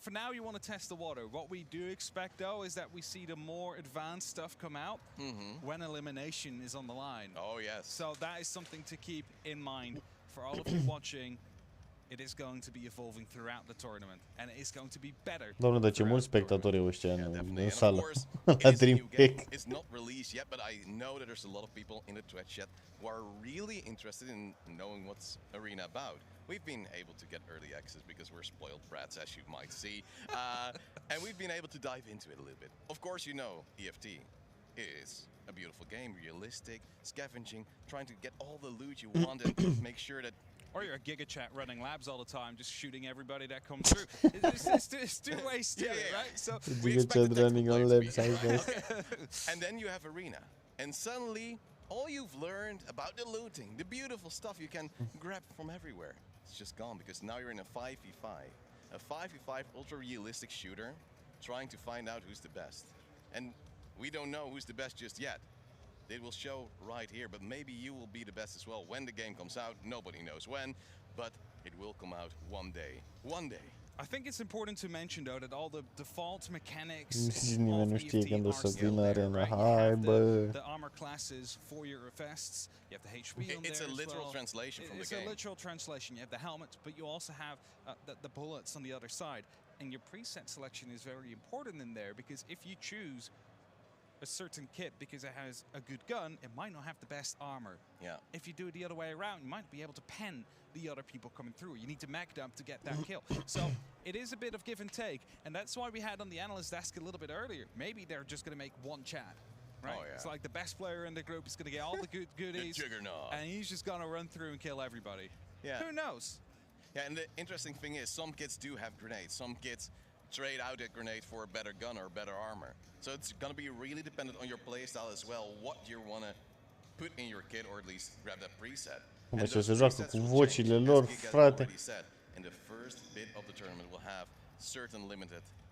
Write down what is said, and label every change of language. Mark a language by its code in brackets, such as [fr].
[en] For now, you want to test the water. What we do expect, though, is that we see the more advanced stuff come out when elimination is on the line. Oh, yes. So that is something to keep in mind for all of you watching. It is going to be evolving throughout the tournament, and it is going to be better. [ro] Doamne, dar ce mulți spectatori ăștia în sală. [en] It's not released yet, but I know that there's a lot of people in the Twitch chat who are really interested in knowing what's Arena about. We've been able to get early access because we're spoiled brats, as you might see, and we've been able to dive into it a little bit. Of course, you know, EFT is a beautiful game, realistic, scavenging, trying to get all the loot you want and make sure that. Or you're a Giga Chat running labs all the time, just shooting everybody that comes through. It's 2 ways to it, right? So we expect the running on labs, and then you have Arena, and suddenly all you've learned about the looting, the beautiful stuff you can grab from everywhere, it's just gone, because now you're in a 5v5, a 5v5 ultra-realistic shooter, trying to find out who's the best. And we don't know who's the best just yet. It will show right here, but maybe you will be the best as well when the game comes out. Nobody knows when, but it will come out one day. One day. I think it's important to mention, though, that all the default mechanics [ro] nimeni nu știe când o să vină Arena. Hai, bă. [en] The armor classes for your vests. You have the HP on there. It's a literal translation from the game. It's a literal translation. You have the helmet, but you also have the bullets on the other side. And your preset selection is very important in there, because if you choose a certain kit because it has a good gun, it might not have the best armor. Yeah. If you do it the other way around, you might be able to pen the other people coming through. You need to mech dump to get that kill. So it is a bit of give and take, and that's why we had on the analyst desk a little bit earlier. Maybe they're just going to make one chat, right? Oh, yeah. It's like the best player in the group is going to get all the goodies, and he's just going to run through and kill everybody. Yeah. Who knows? Yeah, and the interesting thing is, some kits do have grenades. Some kits trade out a grenade for a better gun or better armor. So it's going to be really dependent on your playstyle as well, what you want to put in your kit, or at least grab that preset. [ro] Mă, ce se joacă cu vocile lor, frate. [en] In the first bit of the tournament will have certain limited